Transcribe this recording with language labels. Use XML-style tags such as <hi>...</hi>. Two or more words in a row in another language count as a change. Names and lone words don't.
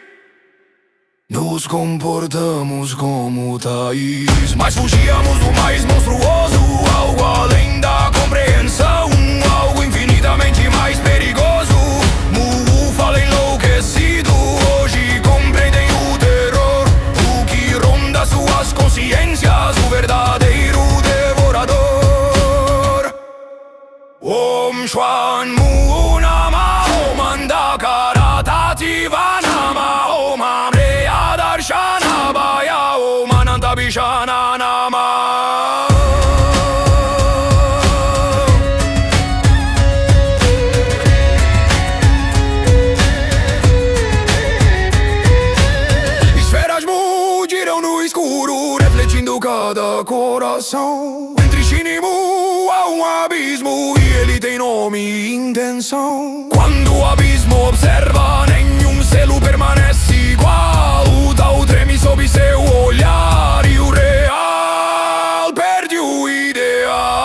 <pt>Nos comportamos como Thaís, mas fugíamos do mais monstruoso, algo além da compreensão, algo infinitamente mais perigoso. Mu fala enlouquecido, hoje compreendem o terror, o que ronda suas consciências, o verdadeiro devorador.</pt> <sa>Om Shwan Mu Nama Om Andakara Tativa Nama Om Amreya Darshana Baya Om Ananta Bishana Nama.</sa> <pt>Refletindo cada coração. Entre Shin e Mu há um abismo e ele tem nome e intenção. Quando o abismo observa, nenhum selo permanece igual. O tal treme sob seu olhar e o real perde o ideal.</pt>